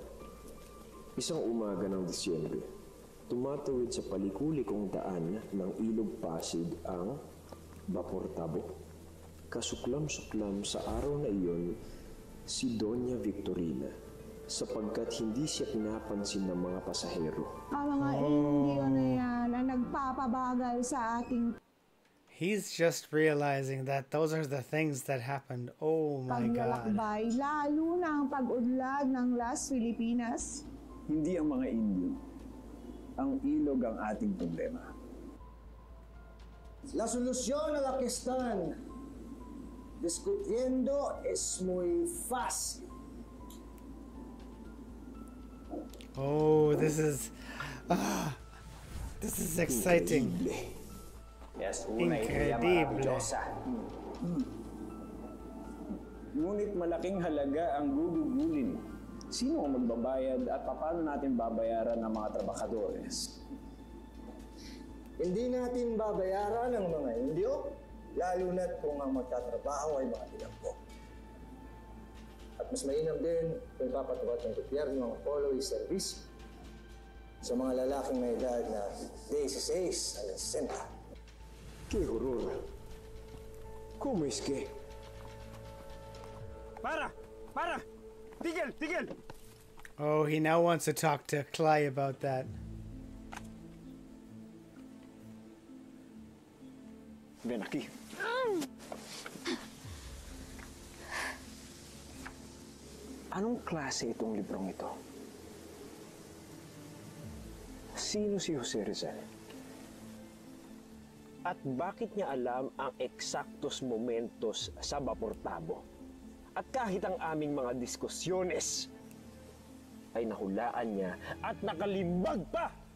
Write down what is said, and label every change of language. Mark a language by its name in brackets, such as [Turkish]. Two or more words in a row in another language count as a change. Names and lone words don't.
[Filipino] Isang umaga ng Disyembre, tumatawid sa palikulikong daan ng Ilog Pasig ang Vapor Tabo. Kasuklam-suklam sa araw na iyon si Doña Victorina sapagkat hindi siya pinapansin ng mga pasahero. Ang mga Indio na yan ang nagpapabagal sa ating [English] He's just realizing that those are the things that happened. Oh my God. [Filipino] paglalakbay, lalo na ang pag-udlad ng Las Filipinas. Hindi ang mga Indio. Ang ilog ang ating problema. [Spanish] La solución a la cuestión discutiendo es muy fácil. [English] Oh, this is exciting. Yes, Incredible. [Filipino] Ngunit malaking halaga ang gugugulin. Sino ang magbabayad at paano natin babayaran ang mga trabahadores? Hindi natin babayaran ang mga Indio, lalo na't kung ang magtatrabaho ay mga bilanggo. At mas mainam din kung papatawad ng gobyerno ang [English] following service [Filipino] sa mga lalaking may edad na 16 hanggang 60. [Spanish] ¡Qué horror! ¿Cómo es que? ¡Para! ¡Para! ¡Tigil! ¡Tigil! [English] Oh, he now wants to talk to Clay about that. [Spanish] Ven aquí. [Filipino] Anong klase itong librong ito? Sino si Jose Rizal? At bakit niya alam ang [Spanish] eksaktos momentos [Filipino] sa Baportabo? At kahit ang aming mga diskusyones ay nahulaan niya at nakalimbag pa!